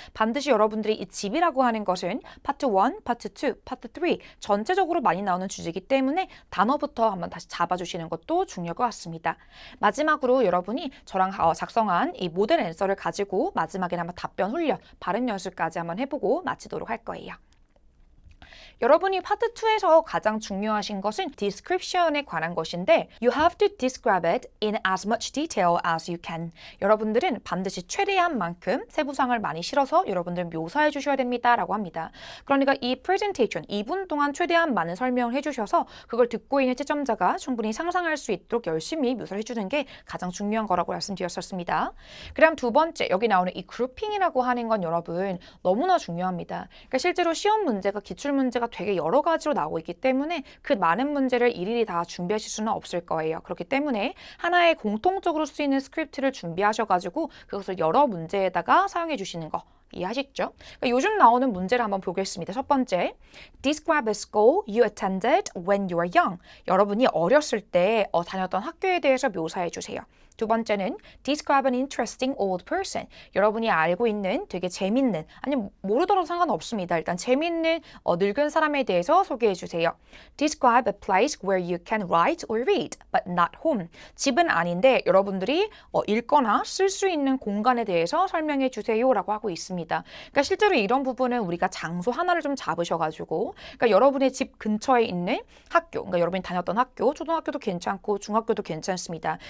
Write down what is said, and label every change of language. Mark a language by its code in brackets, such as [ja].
[ko] 반드시 여러분들이 이 집이라고 하는 것은 파트 1, 파트 2, 파트 3 전체적으로 많이 나오는 주제이기 때문에 단어부터 한번 다시 잡아주시는 것도 중요할 것 같습니다. 마지막으로 여러분이 저랑 작성한 이 모델 앤서를 가지고 마지막에 한번 답변 훈련, 발음 연습까지 한번 해보고 마치도록 할 거예요. 여러분이 파트 2에서 가장 중요하신 것은 description에 관한 것인데 [en] You have to describe it in as much detail as you can. [ko] 여러분들은 반드시 최대한 만큼 세부상을 많이 실어서 여러분들 묘사해 주셔야 됩니다 라고 합니다. 그러니까 이 presentation 2분 동안 최대한 많은 설명을 해주셔서 그걸 듣고 있는 채점자가 충분히 상상할 수 있도록 열심히 묘사를 해주는 게 가장 중요한 거라고 말씀드렸었습니다. 그다음 두 번째, 여기 나오는 이 grouping이라고 하는 건 여러분 너무나 중요합니다. 그러니까 실제로 시험 문제가 기출문제가 되게 여러 가지로 나오고 있기 때문에 그 많은 문제를 일일이 다 준비하실 수는 없을 거예요. 그렇기 때문에 하나의 공통적으로 쓰이는 스크립트를 준비하셔가지고 그것을 여러 문제에다가 사용해 주시는 거 이해하시죠? 그러니까 요즘 나오는 문제를 한번 보겠습니다. 첫 번째, [en] Describe a school you attended when you were young. [ko] 여러분이 어렸을 때 다녔던 학교에 대해서 묘사해 주세요. 두 번째는 [en] Describe an interesting old person. [ko] 여러분이 알고 있는 되게 재밌는, 아니 모르더라도 상관없습니다. 일단 재밌는 늙은 사람에 대해서 소개해 주세요. [en] Describe a place where you can write or read, but not home. [ko] 집은 아닌데 여러분들이 읽거나 쓸 수 있는 공간에 대해서 설명해 주세요라고 하고 있습니다. 그러니까 실제로 이런 부분은 우리가 장소 하나를 좀 잡으셔가지고, 그러니까 여러분의 집 근처에 있는 학교, 그러니까 여러분이 다녔던 학교, 초등학교도 괜찮고 중학교도 괜찮습니다.